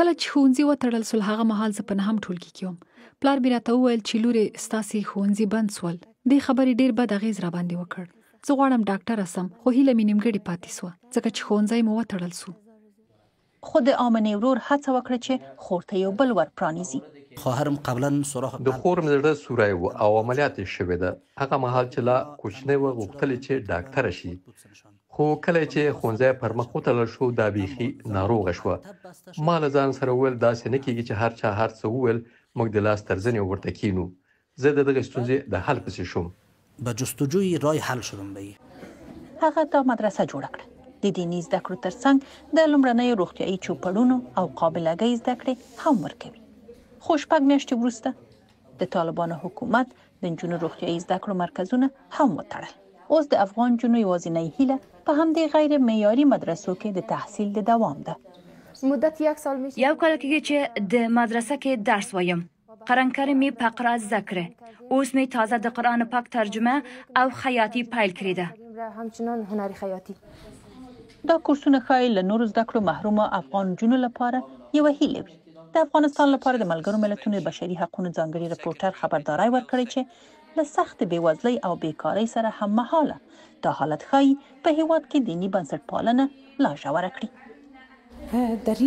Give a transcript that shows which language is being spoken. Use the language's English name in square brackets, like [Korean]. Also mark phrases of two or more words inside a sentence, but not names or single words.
[Pashto] کله چې ښوونځي وتړل سول هغه مهال زه په 9 ټولګي کې وم. پلار مې راته وویل چې لورې ستاسې ښوونځي بند سول. دې خبرې ډېر بد اغېز راباندې وکړ. زه غواړم ډاکټره سم، خو هیله مې نیمګړې پاتې سوه ځکه چې ښوونځی مو وتړل سو. خو د آمنې ورور هڅه وکړه چې خور ته یو بل ور پرانیزي. [Persian] خواهرم قبلا سوراخ [Pashto] د خور مې زړه سوری و او عملیات یې شوې ده. هغه مهال چې لا کوچنۍ وه غوښتلې چې ډاکټره شي، خو کله چې ښوونځی پر مخ وتړل شو دا بیخي ناروغه شوه. ما له ځان سره وویل داسې نه کېږي چې هر چا هر څه وویل موږ د لاس ترزنې ورته کینو. زه د دغې ستونزې د حل پسې شوم. [Persian] به جستجوی رای حل شدم به [Pashto] هغه دا مدرسه جوړه کړه. د دیني زده کړو ترڅنګ د لومړنیو روغتیایي چوپړونو او قابلګۍ زده کړې هم ورکوي. خو 6 میاشتې وروسته د طالبانو حکومت د نجونو روغتیایي زده کړو مرکزونه هم وتړل. اوس د افغان نجونو یوازینۍ هیله په همدې غیر معیاري مدرسو کې د تحصیل د دوام ده. [Persian] مدت 1 سال میشه. [Pashto] یو کال کېږي چې د مدرسه کې درس وایم. قرآن می فقره زده کړه. اوس می تازه د قرآن پاک ترجمه او خیاطی پیل کړې ده. [Persian] همچنان هنری خیاطی. [Pashto] دا کورسونه ښایي له نورو زده کړو محرومه افغان نجونو لپاره یوه هیله وي. د افغانستان لپاره د ملګرو ملتونو بشري حقوقو ځانګړي رپورټر خبرداری ورکړی چې له سخت بېوزلۍ او بیکارۍ سره هم مهاله دا حالت ښایي په هیواد کې دیني بنسټپالنه لا ژوره کړي.